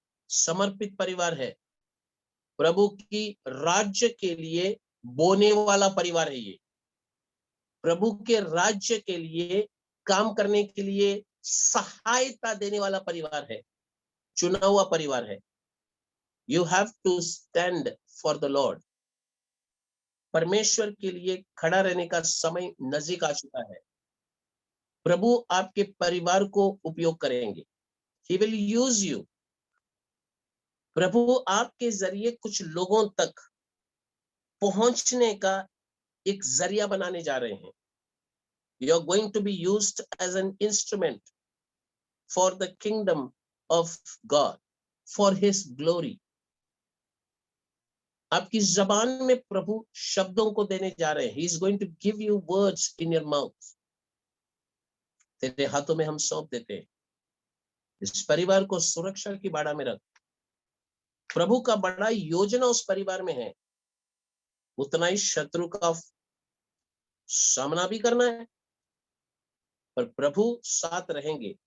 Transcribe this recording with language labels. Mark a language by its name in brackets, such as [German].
[Hindi] समर्पित परिवार है, प्रभु की राज्य के लिए बोने वाला परिवार है ये। प्रभु के राज्य के लिए काम करने के लिए सहायता देने वाला परिवार है, चुना हुआ परिवार है। [English] You have to stand for the Lord. [Hindi] परमेश्वर के लिए खड़ा रहने का समय नजदीक आ चुका है। प्रभु आपके परिवार को उपयोग करेंगे। [English] He will use you. [Hindi] प्रभु आपके जरिए कुछ लोगों तक पहुंचने का एक जरिया बनाने जा रहे हैं। [English] You are going to be used as an instrument for the kingdom of God, for His glory. [Hindi] आपकी जबान में प्रभु शब्दों को देने जा रहे हैं। [English] He is going to give you words in your mouth. [Hindi] तेरे हाथों में हम सौंप देते हैं। इस परिवार को सुरक्षा की बाड़ा में रख। प्रभु का बड़ा योजना उस परिवार में है। उतना ही शत्रु का सामना भी करना है, पर प्रभु साथ रहेंगे।